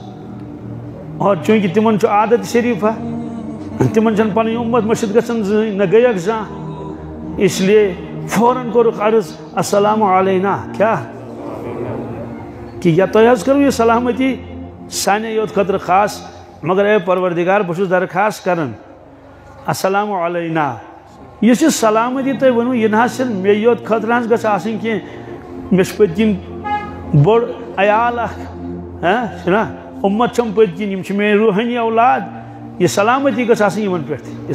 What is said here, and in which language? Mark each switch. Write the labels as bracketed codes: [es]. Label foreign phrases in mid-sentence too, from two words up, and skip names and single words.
[ks] اور چونکہ تمن چھُ عادت شریفہ تمن چھنہٕ پنٕنۍ اُمت مٔشِد گژھان زٕہٕنۍ نہ گٔیکھ زانٛہہ [ur] اس لیے [ks] فوراً کوٚرُکھ عرض [ar] السلام علینا [ks] کیا کہ یا تۄہہِ حظ کٔرٕو یہِ سلامتی سانے یوت خٲطرٕ خاص مگر اے پروردگار بہٕ چھُس درخواست کران [ar] السلام علینا [ks] یُس یہِ سلامتی تۄہہِ ؤنوٕ یہِ نہ حظ چھنہٕ مےٚ یوت خٲطرٕ حظ گژھِ آسٕنۍ کینٛہہ مےٚ چھُ پٔتۍ کِنۍ بوٚڑ عیال اکھ چھُنا اُمت چھم پٔتۍ کِنۍ یِم چھِ میٲنۍ روحٲنی اولاد یہ سلامتی گژھِ آسٕنۍ یِمن پٮ۪ٹھ یہ